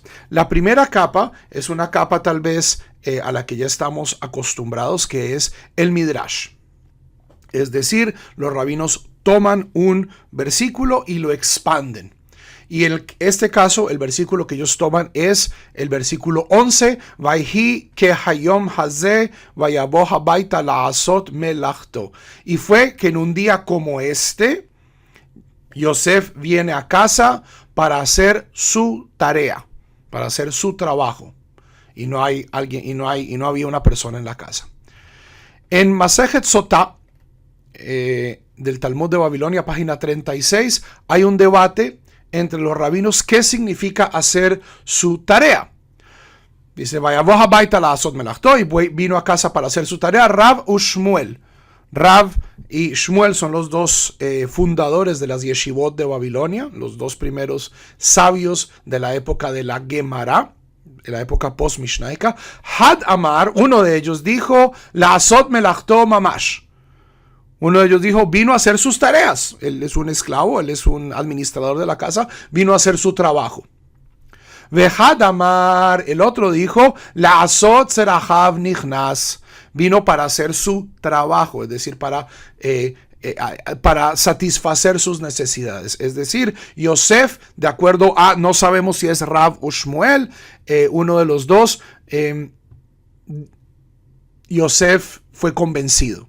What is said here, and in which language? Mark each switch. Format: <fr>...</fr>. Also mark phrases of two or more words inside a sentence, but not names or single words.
<es>La primera capa es una capa tal vez a la que ya estamos acostumbrados, que es el Midrash. Es decir, los rabinos toman un versículo y lo expanden. Y en este caso, el versículo que ellos toman es el versículo 11,</es> <he>ויהי כהיום הזה ויבא הביתה לעשות מלאכתו.</he> <es>Y fue que en un día como este, Yosef viene a casa para hacer su tarea, para hacer su trabajo, y no había una persona en la casa. En Masejet Sotá, del Talmud de Babilonia, página 36, hay un debate entre los rabinos qué significa hacer su tarea. Dice,</es> <he>ויבא הביתה לעשות מלאכתו,</he> <es>y vino a casa para hacer su tarea, Rav u Shmuel. Rav y Shmuel son los dos fundadores de las yeshivot de Babilonia, los dos primeros sabios de la época de la Gemara, de la época post-mishnaica.</es> <arc>חד אמר,</arc> <es>uno de ellos, dijo,</es> <he>לעשות מלאכתו ממש.</he> <es>Uno de ellos dijo, vino a hacer sus tareas. Él es un esclavo, él es un administrador de la casa, vino a hacer su trabajo.</es> <he>וחד אמר,</he> <es>el otro dijo,</es> <he>לעשות צרכיו נכנס,</he> <es>vino para hacer su trabajo, es decir, para satisfacer sus necesidades. Es decir, Yosef, de acuerdo a, no sabemos si es Rav o Shmuel, uno de los dos, Yosef fue convencido.</es>